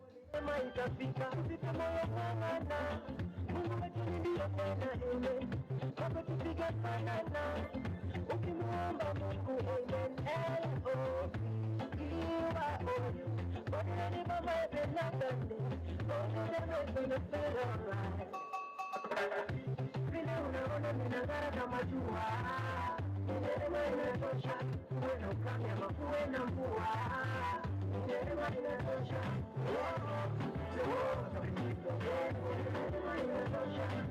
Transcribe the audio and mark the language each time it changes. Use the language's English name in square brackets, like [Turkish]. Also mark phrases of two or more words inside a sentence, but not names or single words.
[Swahili] sema itafika, usife moyo ng'ang'ana, Mungu wetu ndiye tena amen, kwako tupige fanana, ukimuomba Mungu amen, [English] L-O-V-E-Y-O-U, [Swahili] Bwana ni mama ependa bende, Bwana ni mama ependa alright. Vile unaona ninang'ara kama jua, neema inatosha, uwe na ukame ama kuwe na mvua, neema inatosha, neema inatosha.